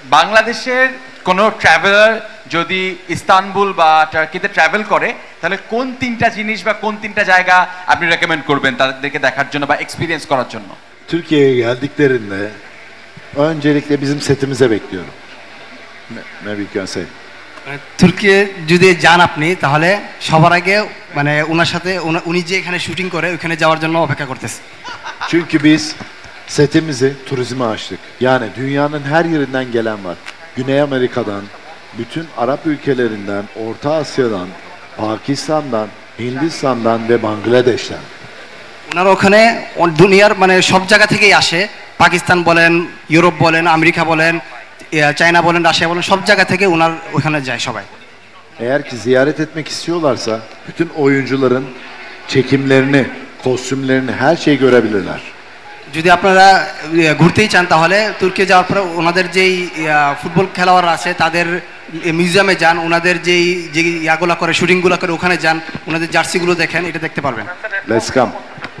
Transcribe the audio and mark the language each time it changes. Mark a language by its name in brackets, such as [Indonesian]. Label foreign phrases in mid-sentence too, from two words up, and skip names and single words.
[Bangla] বাংলাদেশের কোনো ট্রাভেলার যদি ইস্তানবুল বা টার্কিতে ট্রাভেল করে তাহলে কোন তিনটা জিনিস বা কোন তিনটা জায়গা আপনি রেকমেন্ড করবেন তাদেরকে দেখার জন্য বা এক্সপিরিয়েন্স করার জন্য? [Turkish] Türkiye'ye geldiklerinde öncelikle bizim setimize bekliyorum. [English] Maybe you can say. [Bangla] তুর্কি যদি যান আপনি তাহলে সবার আগে মানে ওনার সাথে উনি যে এখানে শুটিং করে ওখানে যাওয়ার জন্য অপেক্ষা করতেছে। [Turkish] Çünkü biz setimizi turizme açtık. Yani dünyanın her yerinden gelen var. Güney Amerika'dan, bütün Arap ülkelerinden, Orta Asya'dan, Pakistan'dan, Hindistan'dan ve Bangladeş'ten. [Bangla] ওনারা ওখানে দুনিয়ার মানে সব জায়গা থেকেই আসে, পাকিস্তান বলেন, ইউরোপ বলেন, আমেরিকা বলেন, চায়না বলেন, রাশিয়া বলেন, সব জায়গা থেকে ওনার ওখানে যায় সবাই। [Turkish] Eğer ki ziyaret etmek istiyorlarsa bütün oyuncuların çekimlerini, kostümlerini, her şeyi görebilirler. [Bangla] যদি আপনারা ঘুরতেই চান তাহলে তুর্কি যাওয়ার পরে ওনাদের যেই ফুটবল খেলোয়াড়রা আছে তাদের মিউজিয়ামে যান, ওনাদের যেই যে ইয়াগুলো করে শুটিংগুলো করে ওখানে যান, ওনাদের জার্সিগুলো দেখেন, এটা দেখতে পারবেন। [English] Let's come.